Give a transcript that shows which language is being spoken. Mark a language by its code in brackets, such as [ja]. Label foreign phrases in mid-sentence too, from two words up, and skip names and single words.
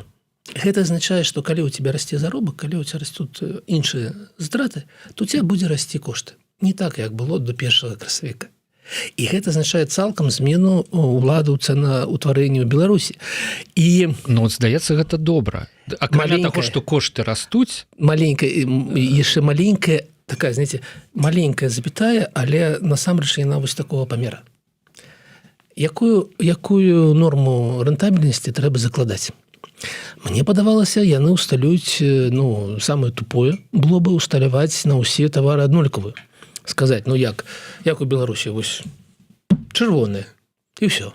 [be] Гэта азначае, што калі ў тебя расце заробак, калі ў тебя растуць іншыя затраты, то у тебя будзе расці кошты. Не так, як было до 1 красавіка. І гэта азначае цалкам змену ўлады ў цэнаўтварэнні ў Беларусі. І ну, здаецца, гэта добра. Акрамя таго, што кошты растуць, яшчэ маленькая, такая, [ru] знаете, маленькая запятая, [be] але насамрэч яна вось такого памера. Якую норму рэнтабельнасці трэба закладаць? Мне падавалася, яны ўсталююць, ну, самае тупое было бы ўсталяваць на ўсе тавары аднолькавыя. Сказаць, ну як у Беларусі, вось чырвоныя, і ўсё.